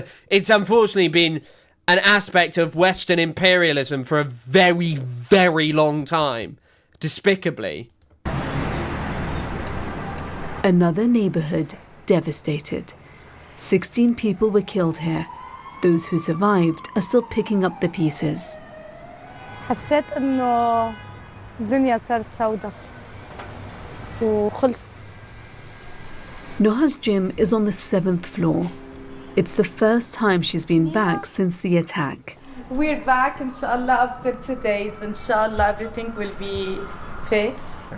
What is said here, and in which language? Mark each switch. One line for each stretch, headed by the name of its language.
English: It's unfortunately been an aspect of Western imperialism for a very, very long time. Despicably. Another neighborhood devastated. 16 people were killed here. Those who survived are still picking up the pieces.
Arabic: حسيت إنه الدنيا صارت سوداء وخلصت.
English: Noha's gym is on the 7th floor. It's the first time she's been back since the attack. We're back, inshallah, after 2 days. Inshallah, everything will be fixed.